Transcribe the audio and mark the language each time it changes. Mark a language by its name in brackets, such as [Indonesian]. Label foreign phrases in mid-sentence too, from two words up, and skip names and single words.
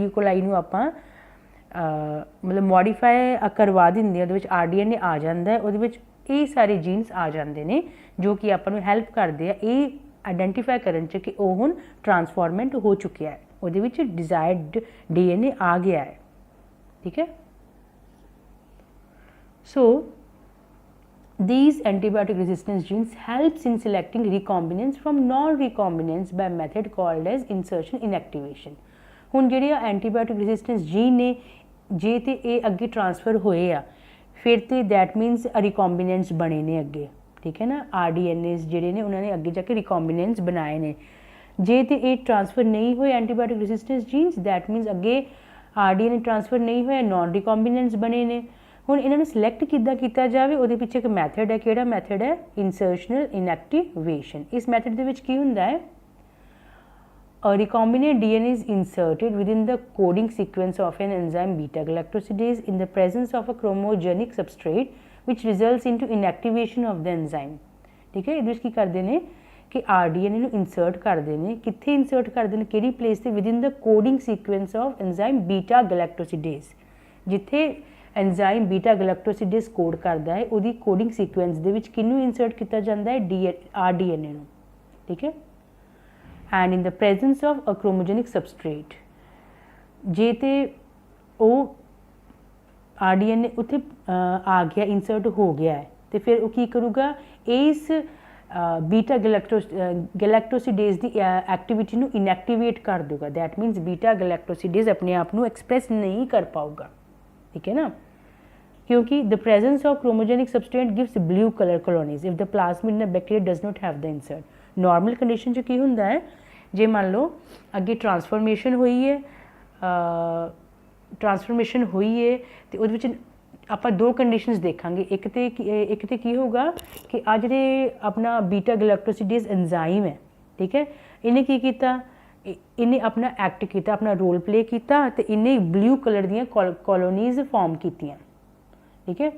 [Punjabi] coli ਨੂੰ ਆਪਾਂ ਮਤਲਬ ਮੋਡੀਫਾਈ ਕਰਵਾ ਦਿੰਦੇ, ਉਹਦੇ ਵਿੱਚ RDNA ਆ ਜਾਂਦਾ ਹੈ, ਉਹਦੇ ਵਿੱਚ ਇਹ ਸਾਰੇ ਜੀਨਸ ਆ ਜਾਂਦੇ ਨੇ ਜੋ ਕਿ ਆਪਾਂ ਨੂੰ ਹੈਲਪ ਕਰਦੇ ਆ ਇਹ ਆਈਡੈਂਟੀਫਾਈ ਕਰਨ 'ਚ ਕਿ ਉਹ ਹੁਣ ਟਰਾਂਸਫੋਰਮੈਂਟ ਹੋ ਚੁੱਕਿਆ ਹੈ, ਉਹਦੇ ਵਿੱਚ [English] desired DNA [Punjabi] ਆ ਗਿਆ ਹੈ, ਠੀਕ ਹੈ। [English] ਸੋ these antibiotic resistance genes helps in selecting recombinants from non-recombinants by method called as insertion inactivation. [Punjabi] ਹੁਣ ਜਿਹੜੇ [English] antibiotic resistance gene [Punjabi] ਨੇ ਜੇ ਤੇ ਇਹ ਅੱਗੇ ਟ੍ਰਾਂਸਫਰ ਹੋਏ ਆ ਫਿਰ ਤੇ [English] that means recombinants [Punjabi] ਬਣੇ ਨੇ ਅੱਗੇ, ਠੀਕ ਹੈ ਨਾ। RDNAs ਜਿਹੜੇ ਨੇ ਉਹਨਾਂ ਨੇ ਅੱਗੇ ਜਾ ਕੇ ਰਿਕੋਂਬੀਨੈਂਟਸ ਬਣਾਏ ਨੇ। ਜੇ ਤੇ ਇਹ ਟ੍ਰਾਂਸਫਰ ਨਹੀਂ ਹੋਏ [English] antibiotic resistance genes that means [Punjabi] ਅੱਗੇ [English] RDNA transfer [Punjabi] ਨਹੀਂ ਹੋਇਆ, [English] non recombinants [Punjabi] ਬਣੇ ਨੇ। ਹੁਣ ਇਹਨਾਂ ਨੂੰ ਸਿਲੈਕਟ ਕਿੱਦਾਂ ਕੀਤਾ ਜਾਵੇ, ਉਹਦੇ ਪਿੱਛੇ ਇੱਕ ਮੈਥਡ ਹੈ। ਕਿਹੜਾ ਮੈਥਡ ਹੈ? [English] insertional inactivation. [Punjabi] ਇਸ ਮੈਥਡ ਦੇ ਵਿੱਚ ਕੀ ਹੁੰਦਾ ਹੈ, [English] a recombinant DNA is inserted within the coding sequence of an enzyme beta galactosidase in the presence of a chromogenic substrate which results into inactivation of the enzyme, [Punjabi] ਠੀਕ ਹੈ। ਇਹਦੇ ਵਿੱਚ ਕੀ ਕਰਦੇ ਨੇ ਕਿ RDNA ਨੂੰ ਇਨਸਰਟ ਕਰਦੇ ਨੇ, ਕਿੱਥੇ ਇਨਸਰਟ ਕਰਦੇ ਨੇ, ਕਿਹੜੀ ਪਲੇਸ ਤੇ, [English] within the coding sequence of enzyme beta galactosidase, [Punjabi] ਜਿੱਥੇ [English] enzyme beta galactosidase [Punjabi] ਕੋਡ ਕਰਦਾ ਹੈ, ਉਹਦੀ [English] coding sequence [Punjabi] ਦੇ ਵਿੱਚ ਕਿਹਨੂੰ ਇਨਸਰਟ ਕੀਤਾ ਜਾਂਦਾ ਹੈ? RDNA ਨੂੰ, ਠੀਕ ਹੈ। [English] and in the presence of a chromogenic substrate, [Punjabi] ਜੇ ਤੇ ਉਹ RDNA ਉੱਥੇ ਆ ਗਿਆ, ਇਨਸਰਟ ਹੋ ਗਿਆ ਹੈ, ਤੇ ਫਿਰ ਉਹ ਕੀ ਕਰੂਗਾ, ਇਸ [English] beta galactosidase [Punjabi] ਦੀ ਐਕਟੀਵਿਟੀ ਨੂੰ ਇਨਐਕਟੀਵੇਟ ਕਰ ਦੂਗਾ। [English] that means beta galactosidase [Punjabi] ਆਪਣੇ ਆਪ ਨੂੰ ਐਕਸਪ੍ਰੈਸ ਨਹੀਂ ਕਰ ਪਾਊਗਾ, ਠੀਕ ਹੈ ਨਾ, ਕਿਉਂਕਿ [English] the presence of chromogenic substrate gives blue color colonies if the plasmid in a bacteria does not have the insert. Normal condition [Punjabi] 'ਚ ਕੀ ਹੁੰਦਾ ਹੈ, ਜੇ ਮੰਨ ਲਓ ਅੱਗੇ ਟ੍ਰਾਂਸਫੋਰਮੇਸ਼ਨ ਹੋਈ ਹੈ ਤੇ ਉਹਦੇ ਵਿੱਚ ਆਪਾਂ ਦੋ ਕੰਡੀਸ਼ਨਸ ਦੇਖਾਂਗੇ। ਇੱਕ ਤੇ ਕੀ ਹੋਊਗਾ ਕਿ ਆ ਜਿਹੜੇ ਆਪਣਾ [English] beta galactosidase enzyme [Punjabi] ਹੈ, ਠੀਕ ਹੈ, ਇਹਨੇ ਕੀ ਕੀਤਾ, ਇਹਨੇ ਆਪਣਾ ਐਕਟ ਕੀਤਾ, ਆਪਣਾ [English] role play [Punjabi] ਕੀਤਾ ਤੇ ਇਹਨੇ [English] blue color [Punjabi] ਦੀਆਂ [English] colonies form [Punjabi] ਕੀਤੀਆਂ, ਠੀਕ ਹੈ।